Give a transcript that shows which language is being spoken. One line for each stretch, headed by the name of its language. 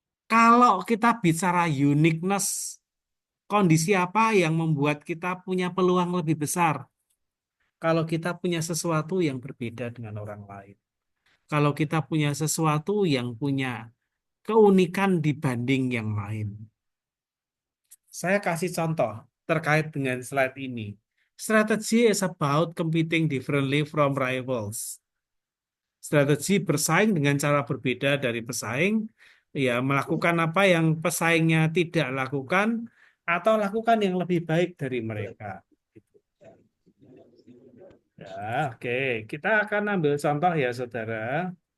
Indonesian: Kalau kita bicara uniqueness, kondisi apa yang membuat kita punya peluang lebih besar? Kalau kita punya sesuatu yang berbeda dengan orang lain. Kalau kita punya sesuatu yang punya keunikan dibanding yang lain. Saya kasih contoh terkait dengan slide ini.
English: Strategy is about competing differently from rivals.
Indonesian: Strategi bersaing dengan cara berbeda dari pesaing, ya melakukan apa yang pesaingnya tidak lakukan atau lakukan yang lebih baik dari mereka. Ya, oke. Kita akan ambil contoh ya, saudara.